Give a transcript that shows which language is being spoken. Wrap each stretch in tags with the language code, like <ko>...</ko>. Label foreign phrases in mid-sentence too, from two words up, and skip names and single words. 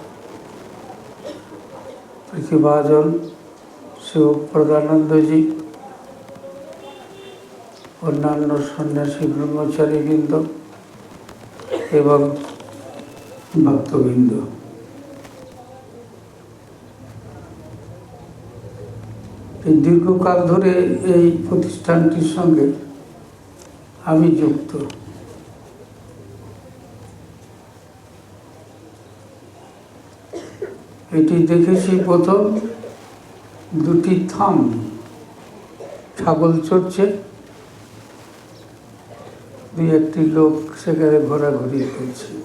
<bn>প্রতিভাজন শিবপ্রদানন্দ জী, অন্যান্য সন্ন্যাসী ব্রহ্মচারীবৃন্দ এবং ভক্তবৃন্দ, দীর্ঘকাল ধরে এই প্রতিষ্ঠানটির সঙ্গে আমি যুক্ত। এটি দেখেছি প্রথম দুটি থাম, ছাগল চড়ছে, দুই একটি লোক সেখানে ঘোরাঘুরি করছে।</bn>